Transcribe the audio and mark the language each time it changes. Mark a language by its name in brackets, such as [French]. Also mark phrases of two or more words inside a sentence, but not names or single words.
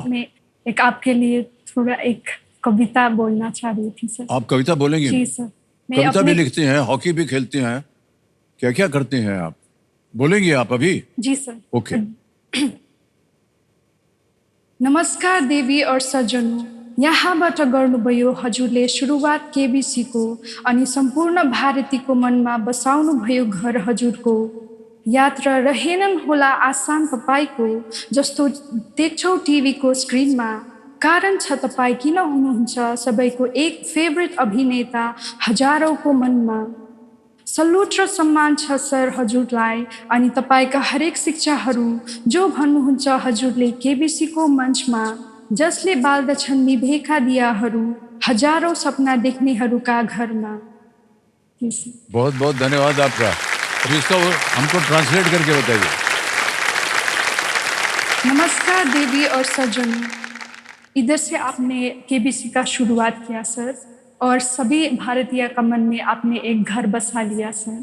[Hindi] आपने एक आपके लिए थोड़ा एक कविता बोलना चाह रही थी सर। आप कविता बोलेंगी? जी सर। मैं कविता भी अपने- लिखती हैं, हॉकी भी खेलती हैं, क्या क्या करती हैं आप? बोलेंगी आप अभी? जी सर। ओके। नमस्कार देवी और सज्जनों, [Nepali] यहाँबाट गर्नुभयो हजुरले सुरुवात केबिसीको अनि सम्पूर्ण भारतीको मनमा बसाउनुभयो घर हजुरको। यात्रा रहेनन् होला आसान तपाईको, जस्तो देख्छौ टिभीको स्क्रिनमा। कारण छ तपाईँ किन हुनुहुन्छ सबैको एक फेभरेट अभिनेता हजारौँको मनमा। सल्युट र सम्मान छ सर हजुरलाई अनि तपाईँका हरेक शिक्षाहरू जो भन्नुहुन्छ हजुरले केबिसीको मञ्चमा, जसले बाल्दछन् निभेका दियाहरू हजारौँ सपना देख्नेहरूका घरमा। [Hindi] बहुत बहुत धन्यवाद आपका। अब इसका हमको ट्रांसलेट करके बताइए। नमस्कार देवी और सज्जनों, इधर से आपने केबीसी का शुरुआत किया सर, और सभी भारतीय का मन में आपने एक घर बसा लिया सर।